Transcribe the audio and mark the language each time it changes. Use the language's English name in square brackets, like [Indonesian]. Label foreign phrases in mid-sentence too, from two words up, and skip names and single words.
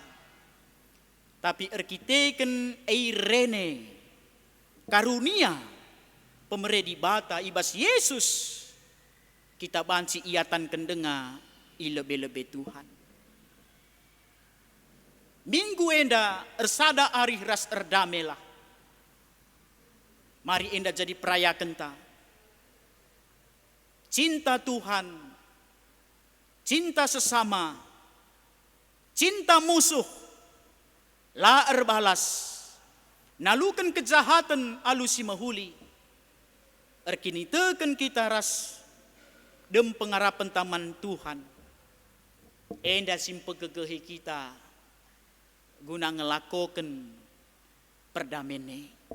[Batak Karo] Tapi erkiteken eirene karunia pemere di bata ibas Yesus kita banci iatan kendenga ilebe-lebe Tuhan. minggu enda ersada ari ras erdamela. Mari enda jadi perayakan ta. Cinta Tuhan, cinta sesama, cinta musuh, la erbalas, nalukan kejahatan alusi mahuli, erkinitekan kita ras dem pengarapan taman Tuhan. Enda simpe gegehi kita guna ngelakokan perdamene.